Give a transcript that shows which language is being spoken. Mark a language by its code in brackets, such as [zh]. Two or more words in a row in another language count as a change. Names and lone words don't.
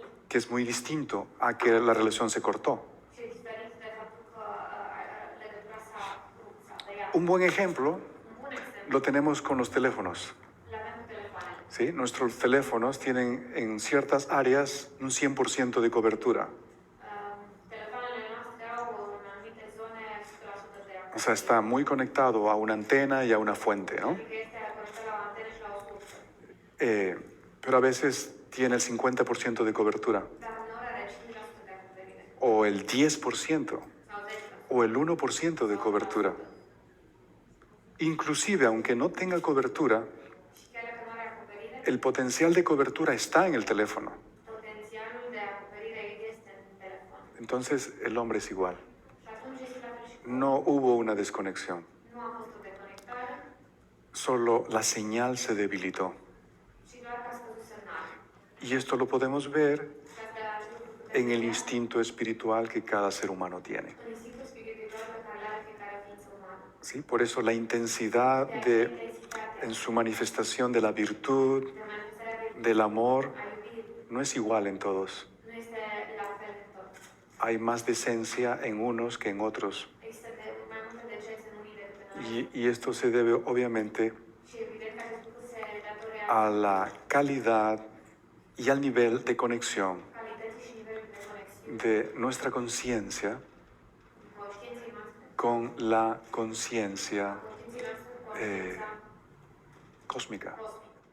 [es] que es muy distinto a que la relación se cortó. [ro] și este diferit de faptul că legătura s-a rupt, s-a tăiat. [es] Un buen ejemplo [ro] Un bun exemplu [es] lo tenemos con los teléfonos. [ro] l-avem cu telefoanele. [es] ¿Sí? Nuestros teléfonos tienen en ciertas áreas un 100% de cobertura. [ro] Telefoanele noastre au în anumite zone 100% de [es] O sea, está muy conectado a una antena y a una fuente, ¿no? [ro] Adică este conectat la o antenă și la o sursă. [es] Pero a veces tiene el 50% de cobertura, [ro] Dar uneori are 5% de acoperire [es] o el 10%, [ro] sau 10%. [es] o el 1% de cobertura. Inclusive, aunque no tenga cobertura, [ro] Și chiar dacă nu are acoperire, [es] el potencial de cobertura está en el teléfono. [ro] potențialul de acoperire este în telefon. [es] Entonces, el hombre es igual. [ro] Și atunci este la fel și cu [es] No hubo una desconexión, [ro] nu a fost o deconectare, [es] solo la señal se debilitó. [ro] ci doar că a scăzut semnalul. [es] Y esto lo podemos ver [ro] Și asta acest lucru putem [es] en el [ro] vedea [es] instinto espiritual que cada ser humano tiene. [ro] în instinctul spiritual pe care îl are fiecare ființă umană. [es] ¿Sí? Por eso la intensidad en su manifestación de la virtud, [ro] De manifestarea virtuții, [es] del amor, [ro] a iubirii, [es] no es igual en todos. [ro] nu este la fel în toți. [es] Hay más decencia en unos que en otros. [ro] Există mai multă decență în unii decât în alții. [es] Y esto se debe obviamente [ro] Și evident că acest lucru se datorează [es] a la calidad y al nivel de conexión [ro] calității și nivelului de conexiune [es] de nuestra conciencia [ro] conștiinței noastre, [es] con la conciencia [ro] conștiinței noastre cu conștiința [es] cósmica. [ro] cosmică.